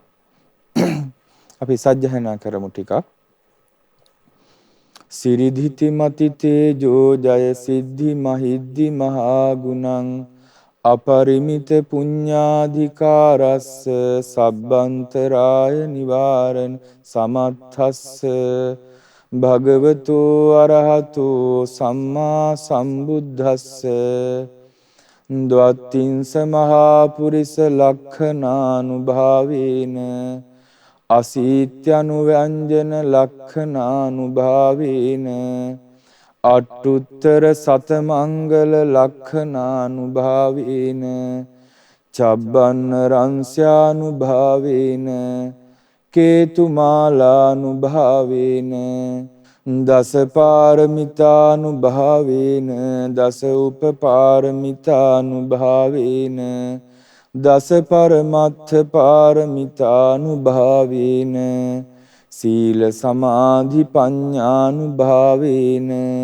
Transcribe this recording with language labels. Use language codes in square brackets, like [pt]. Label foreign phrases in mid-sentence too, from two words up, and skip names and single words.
[si] අපි සජ්ජායනා කරමු ටිකක්. [pi] සිරිධිති මති තේජෝ ජය සිද්ධි මහිද්දි මහා ගුණං අපරිමිත පුඤ්ඤාධිකාරස්ස සබ්බන්තරාය නිවාරණ සමත්තස්ස භගවතෝ අරහතෝ සම්මා සම්බුද්දස්ස ද්වත්තිංස මහා පුරිස ලක්ඛනානුභාවේන අසීත්‍යනුව්‍යංජන ලක්ඛනානුභාවේන අට්ඨුත්තර සතමංගල ලක්ඛනානුභාවේන චබ්බන්න රංස්‍යානුභාවේන කේතුමාලානුභාවේන දස පාරමිතානුභාවේන දස උපපාරමිතානුභාවේන දස පරමත්ථ පාරමිතානුභාවේන සීල සමාධි පඤ්ඤානුභාවේන